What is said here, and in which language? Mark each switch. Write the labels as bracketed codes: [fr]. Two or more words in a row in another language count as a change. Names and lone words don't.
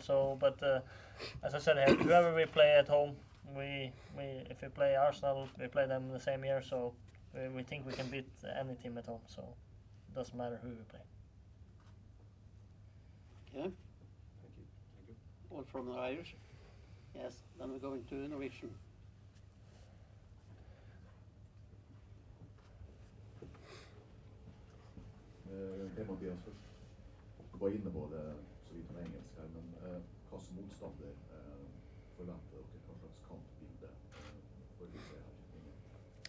[en] So, but as I said here, whoever we play at home, if we play Arsenal, we play them the same year. So we think we can beat any team at home. So it doesn't matter who we play. Okay. Thank you. All from the Irish. Yes. Then we're going to Norwegian. [no] Per-Mathias først. Du var inne på det så vidt om engelsk her, men hva som motstander forventer dere? Hva slags kampbilde får vi se her?